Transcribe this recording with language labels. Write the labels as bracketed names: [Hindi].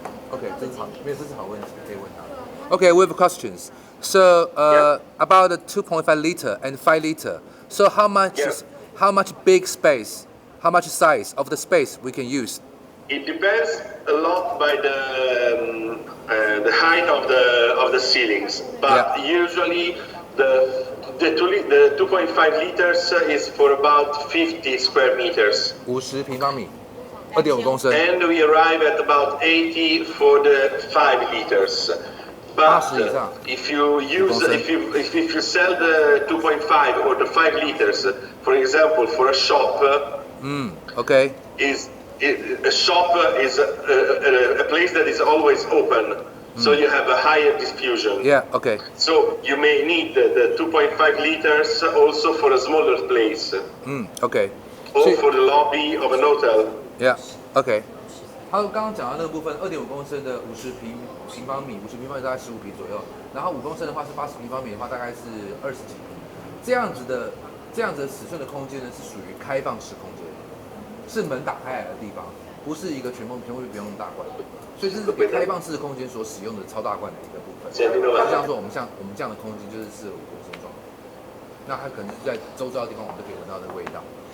[Chinese] OK， 这是好，没有，这是好问题，可以问他。 [English] Okay, we have questions. So about the 2.5 liter and 5 liter. So how much big space, how much size of the space we can use? It depends a lot by the height of the ceilings, but usually the 2.5 liters is for about 50 square meters. [Chinese] 50平方米，2.5公升。 [English] And we arrive at about 80 for the 5 liters. But if you sell the 2.5 or the 5 liters, for example, for a shop, okay, a shop is a place that is always open, so you have a higher diffusion. Yeah, okay. So you may need the 2.5 liters also for a smaller place. Okay. Or for the lobby of an hotel. Yeah, okay. [Chinese] 他刚刚讲到那个部分，2.5公升的50平方米，50平方米大概15平左右，然后5公升的话是80平方米的话，大概是20几平。这样子的尺寸的空间呢，是属于开放式空间，是门打开来的地方，不是一个全部不用那么大罐，所以这是给开放式空间所使用的超大罐的一个部分。就像说我们这样的空间就是适合5公升装，那它可能在周遭的地方我们都可以闻到那个味道。